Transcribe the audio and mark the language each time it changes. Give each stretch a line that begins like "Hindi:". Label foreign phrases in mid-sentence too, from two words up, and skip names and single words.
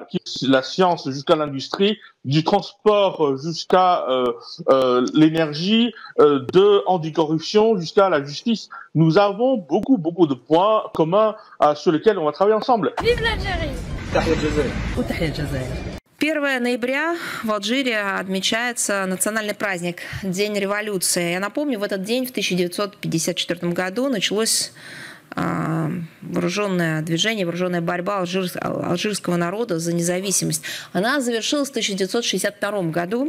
French: La science jusqu'à l'industrie, du transport jusqu'à l'énergie, de anticorruption jusqu'à la justice. Nous avons beaucoup de points communs sur lesquels on va travailler ensemble. Vive l'Algérie!
Russian: 1 ноября в Алжире отмечается национальный праздник, День революции. Я напомню, в этот день, в 1954 году, началось вооруженное движение, вооруженная борьба алжирского народа за независимость, она завершилась в 1962 году.